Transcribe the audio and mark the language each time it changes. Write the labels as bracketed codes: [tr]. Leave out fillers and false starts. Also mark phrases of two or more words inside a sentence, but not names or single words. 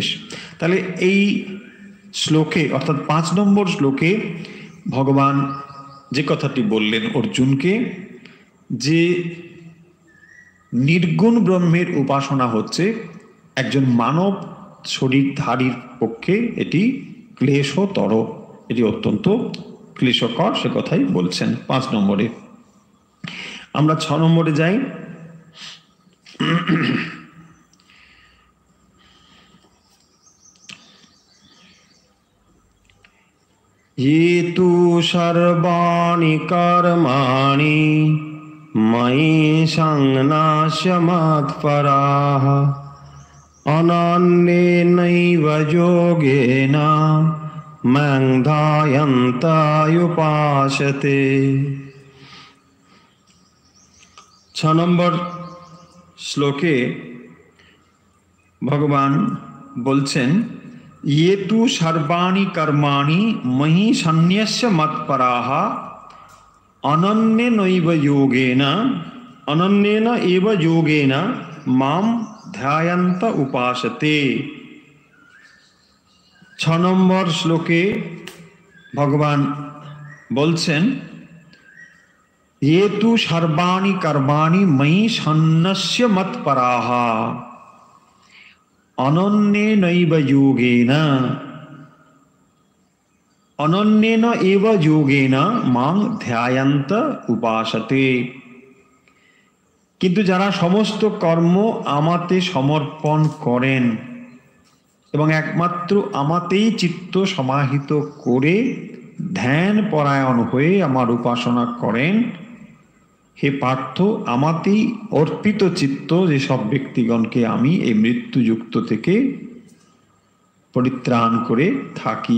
[bn] তাহলে এই শ্লোকে অর্থাৎ 5 নম্বর শ্লোকে ভগবান যে কথাটি বললেন অর্জুনকে, যে নির্গুণ ব্রহ্মের উপাসনা হচ্ছে একজন মানব শরীরধারীর পক্ষে এটি ক্লেশতর, এটি অত্যন্ত ক্লেশকর, সে কথাই বলছেন 5 নম্বরে। আমরা 6 নম্বরে যাই। [sa] ये तु सर्वाणि कर्माणि मयि संन्यास्य मत्पराः अनन्येनैव योगेन मां ध्यायन्तः उपासते। [bn] 6 নম্বর শ্লোকে ভগবান বলছেন, [sa] ये तु सर्वाणि कर्माणि मयि संन्यस्य मत्पराः अनन्येन एव योगेन मां ध्यायन्त उपासते। [bn] 6 নম্বর শ্লোকে ভগবান বলছেন, [sa] ये तु सर्वाणि कर्माणि मयि संन्यस्य मत्पराः अनन्येन एव योगेन मां ध्यायन्त उपासते। [bn] কিন্তু যারা সমস্ত কর্ম আমাতে সমর্পণ করেন এবং একমাত্র আমাতেই চিত্ত সমাহিত করে ধ্যান পরায়ণ হয়ে আমার উপাসনা করেন, হে পার্থ, আমাতেই অর্পিত চিত্ত যেসব ব্যক্তিগণকে আমি এই মৃত্যুযুক্ত থেকে পরিত্রাণ করে থাকি।